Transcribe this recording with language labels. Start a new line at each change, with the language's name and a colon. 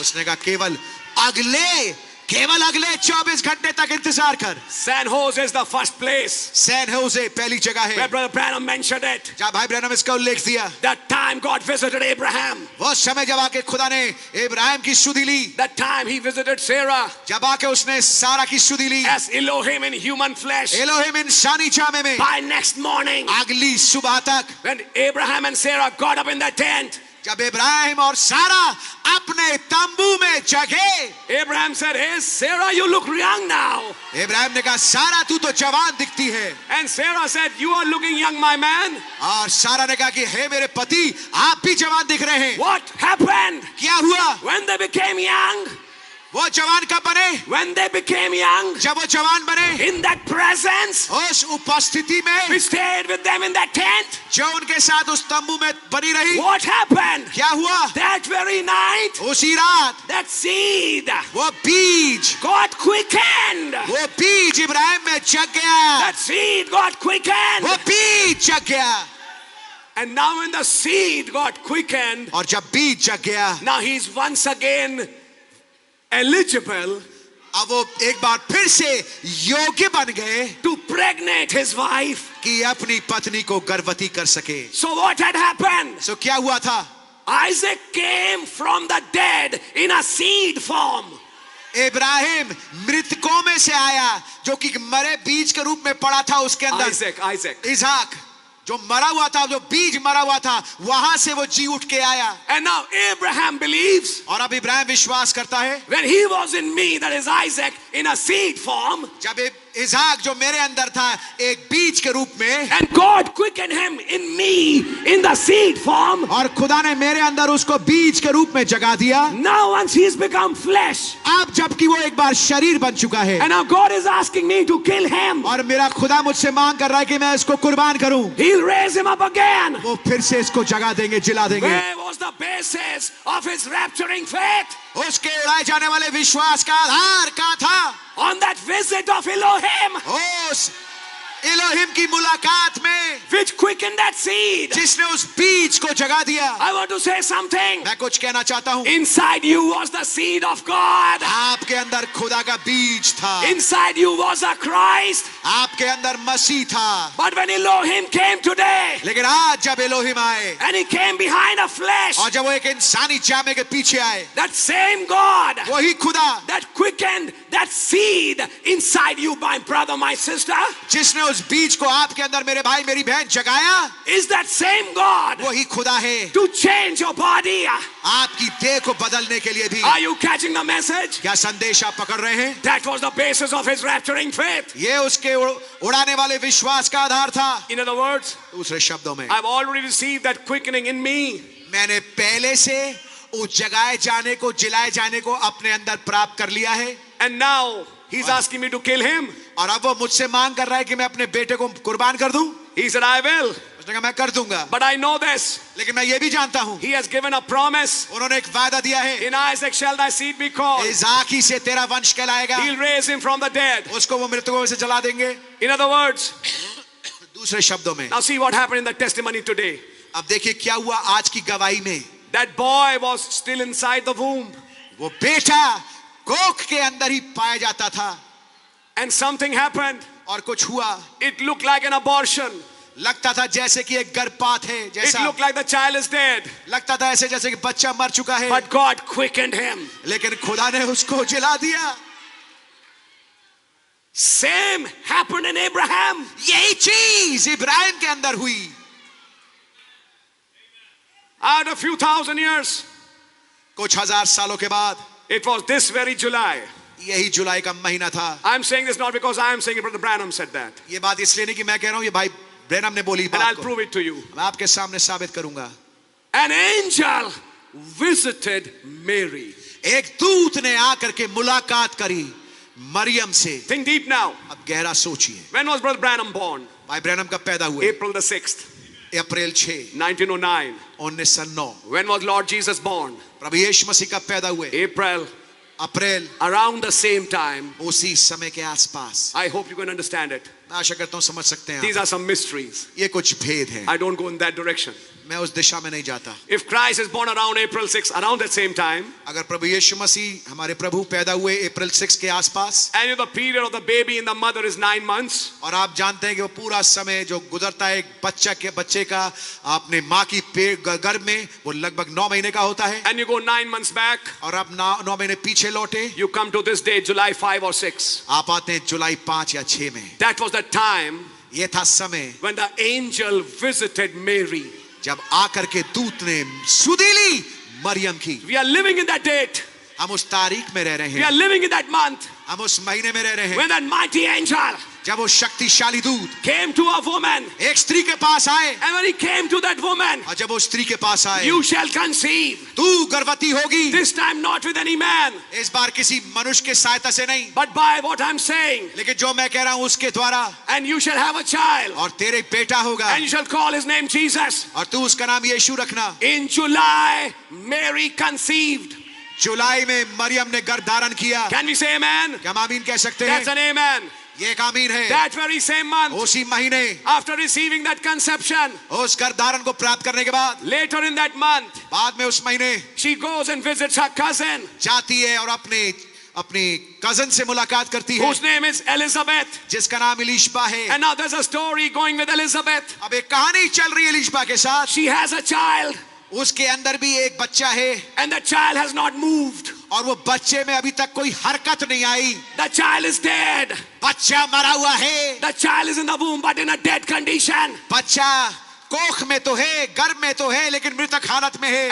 Hindi: उसने कहा केवल अगले 24 घंटे तक इंतजार कर।
English: San Jose is the first place
Hindi: San Jose पहली जगह
English: where
Hindi: है
English: Brother Branham mentioned it.
Hindi: जहाँ भाई ब्रैनम इसका उल्लेख दिया।
English: That time God visited Abraham.
Hindi: वो समय जब आके खुदा ने इब्राहिम की सुधि ली,
English: That time he visited Sarah
Hindi: जब आके उसने सारा की सुधि ली,
English: as Elohim in human flesh.
Hindi: Elohim इंसानी चामे में।
English: By next morning,
Hindi: अगली सुबह तक
English: when Abraham and Sarah got up in the tent,
Hindi: जब इब्राहिम और सारा अपने तंबू में जगे,
English: Abraham said, hey Sarah, you look young now.
Hindi: Ibrahim ने कहा सारा तू तो जवान दिखती है,
English: And Sarah said, you are looking young, my man.
Hindi: और सारा ने कहा कि हे मेरे पति आप भी जवान दिख रहे हैं।
English: What happened?
Hindi: क्या हुआ?
English: When they became young,
Hindi: वो जवान कब बने?
English: when they became young,
Hindi: जब वो जवान बने,
English: in that presence,
Hindi: उस उपस्थिति में
English: we stayed with them in that tent.
Hindi: जो उनके साथ उस तंबू में बनी रही।
English: What happened?
Hindi: क्या हुआ?
English: That very night,
Hindi: उसी रात
English: that seed
Hindi: वो बीज
English: got quickened.
Hindi: वो बीज इब्राहिम में जग गया,
English: That seed got quickened.
Hindi: वो बीज जग गया।
English: And now when the seed got quickened,
Hindi: और जब बीज जग गया,
English: now he's once again eligible
Hindi: अब वो एक बार फिर से योग्य बन गए
English: to pregnate his wife.
Hindi: कि अपनी पत्नी को गर्भवती कर सके।
English: So what had happened?
Hindi: सो क्या हुआ था?
English: Isaac came from the dead in a seed form.
Hindi: Ibrahim मृतकों में से आया जो कि मरे बीज के रूप में पड़ा था उसके अंदर।
English: Isaac.
Hindi: इसहाक जो मरा हुआ था, जो बीज मरा हुआ था, वहां से वो जी उठ के आया।
English: And now Abraham believes,
Hindi: और अब इब्राहिम विश्वास करता है
English: when he was in me, that is Isaac, in a seed form,
Hindi: जब इसहाक जो मेरे अंदर था एक बीज के रूप में,
English: and God quickened him in me in the seed form.
Hindi: और खुदा ने मेरे अंदर उसको बीज के रूप में जगा दिया।
English: Now once he's become flesh,
Hindi: अब जबकि वो एक बार शरीर बन चुका है,
English: and now God is asking me to kill him.
Hindi: और मेरा खुदा मुझसे मांग कर रहा है कि मैं इसको कुर्बान करूं।
English: He'll raise him up again.
Hindi: वो फिर से इसको जगा देंगे, जिला देंगे।
English: Where was the basis of his rapturing faith?
Hindi: उसके उड़ाए जाने वाले विश्वास का आधार कहाँ था?
English: On that visit of Elohim,
Hindi: उस एलोहिम की मुलाकात में
English: which quickened that seed.
Hindi: जिसने उस बीज को जगा दिया।
English: I want to say something.
Hindi: मैं कुछ कहना चाहता हूँ।
English: Inside you was the seed of God.
Hindi: आपके अंदर खुदा का बीज था,
English: Inside you was a Christ.
Hindi: आपके अंदर मसीह था।
English: But when Elohim came today,
Hindi: लेकिन आज जब एलोहिम आए
English: and he came behind a flesh,
Hindi: और जब वो एक इंसानी जामे के पीछे आए,
English: that same God
Hindi: वही खुदा
English: that quickened that seed inside you, my brother, my sister,
Hindi: जिसने उस बीज को आपके अंदर मेरे भाई मेरी बहन जगाया,
English: is that same God
Hindi: वही खुदा है
English: to change your body.
Hindi: आपकी देह को बदलने के लिए भी।
English: Are you catching the message?
Hindi: क्या संदेश आप पकड़ रहे हैं?
English: That was the basis of his rapturing faith.
Hindi: ये उसके उड़ाने वाले विश्वास का आधार था।
English: In other words,
Hindi: दूसरे शब्दों में
English: I've already received that quickening in me.
Hindi: मैंने पहले से उस जगाए जाने को, जिलाए जाने को अपने अंदर प्राप्त कर लिया है।
English: And now He's asking me to kill him.
Hindi: और अब वो मुझसे मांग कर रहा है कि मैं अपने बेटे को कुर्बान कर दूं.
English: He said, I will.
Hindi: उसने कहा मैं कर दूंगा.
English: But I know this.
Hindi: लेकिन मैं ये भी जानता हूं.
English: He has given a promise.
Hindi: उन्होंने एक वादा दिया है.
English: In Isaac shall thy seed be called.
Hindi: Isaac ही से तेरा वंश कहलाएगा.
English: He'll raise him from the dead.
Hindi: उसको वो मृतकों में से जला देंगे.
English: In other words,
Hindi: दूसरे शब्दों में.
English: now see what happened in the testimony today.
Hindi: अब देखिए क्या हुआ आज की गवाही में.
English: That boy was still inside the womb.
Hindi: वो बेटा कोख के अंदर ही पाया जाता था.
English: And something happened.
Hindi: और कुछ हुआ.
English: It looked like an abortion.
Hindi: लगता था जैसे कि एक गर्भपात है
English: It
Hindi: जैसा.
English: looked like the child is dead.
Hindi: लगता था ऐसे जैसे कि बच्चा मर चुका है.
English: But God quickened him.
Hindi: लेकिन खुदा ने उसको जिला दिया.
English: Same happened in Abraham.
Hindi: यही चीज इब्राहिम के अंदर हुई.
English: Out of a few thousand years,
Hindi: कुछ हजार सालों के बाद
English: it was this very July.
Hindi: यही जुलाई का महीना था.
English: I'm saying this not because I am saying it, Brother Branham said that.
Hindi: ये बात इसलिए नहीं कि मैं कह रहा हूं, ये भाई ब्रैनम ने बोली
English: And I'll
Hindi: बात को.
English: prove it to you.
Hindi: मैं आपके सामने साबित करूंगा.
English: An angel visited Mary.
Hindi: एक दूत ने आकर के मुलाकात करी मरियम से.
English: Think deep now.
Hindi: अब गहरा सोचिए.
English: When was Brother Branham born?
Hindi: भाई ब्रैनम कब पैदा हुए?
English: April the 6th,
Hindi: April 6, 1909. 1909.
English: When was Lord Jesus born?
Hindi: प्रभु यीशु मसीह कब पैदा हुए?
English: April.
Hindi: April.
English: Around the same time.
Hindi: उसी समय के आसपास.
English: I hope you can understand it.
Hindi: मैं आशा करता हूं समझ सकते हैं
English: These
Hindi: आप.
English: are some mysteries.
Hindi: ये कुछ भेद हैं.
English: I don't go in that direction.
Hindi: मैं उस दिशा में नहीं जाता.
English: If Christ is born around April 6, around that same time,
Hindi: अगर प्रभु यीशु मसीह हमारे प्रभु पैदा हुए अप्रैल 6 के आसपास,
English: and the period of the baby in the mother is 9 months,
Hindi: और आप जानते हैं कि वो पूरा समय जो गुजरता है एक बच्चे का अपने माँ की गर्भ में, वो लगभग 9 महीने का होता है.
English: and you go 9 months back,
Hindi: और आप 9 महीने पीछे लौटे,
English: you come to this day, July 5 or 6.
Hindi: आप आते हैं जुलाई 5 या 6 में.
English: That was the time
Hindi: ये था समय
English: when the angel visited Mary.
Hindi: जब आकर के दूत ने सुधि ली मरियम की.
English: We are living in that date.
Hindi: हम उस तारीख में रह रहे
English: We are living in that month
Hindi: हम उस महीने में रह रहे हैं
English: when that mighty angel
Hindi: जब वो शक्तिशाली दूत
English: came to a woman.
Hindi: एक स्त्री के पास आए.
English: And when he came to that woman,
Hindi: और जब वो स्त्री के पास आए,
English: you shall conceive.
Hindi: तू गर्भवती होगी.
English: This time not with any man,
Hindi: इस बार किसी मनुष्य के सहायता से नहीं,
English: but by what I'm saying.
Hindi: लेकिन जो मैं कह रहा हूं उसके द्वारा.
English: And you shall have a child.
Hindi: और तेरे बेटा होगा.
English: And you shall call his name Jesus.
Hindi: और तू उसका नाम यीशु रखना.
English: In July, Mary conceived.
Hindi: जुलाई में मरियम ने गर्भ धारण किया.
English: Can we say amen?
Hindi: क्या हम आमीन कह सकते
English: That's
Hindi: हैं?
English: an amen.
Hindi: ये एक आमीन है.
English: That very same month,
Hindi: उसी महीने
English: after receiving that conception,
Hindi: उस गर्भ धारण को प्राप्त करने के बाद,
English: later in that month,
Hindi: बाद में उस महीने
English: she goes and visits her cousin,
Hindi: जाती है और अपनी कजन से मुलाकात करती है,
English: whose name is Elizabeth.
Hindi: जिसका नाम इलिशबा है.
English: And now there's a story going with Elizabeth.
Hindi: अब एक कहानी चल रही है इलिशबा के साथ.
English: She has a child,
Hindi: उसके अंदर भी एक बच्चा है.
English: and the child has not moved.
Hindi: और वो बच्चे में अभी तक कोई हरकत नहीं आई.
English: The child is dead.
Hindi: बच्चा मरा हुआ है.
English: The child is in the womb, but in a dead condition.
Hindi: बच्चा कोख में तो है, गर्भ में तो है, लेकिन मृतक हालत में है.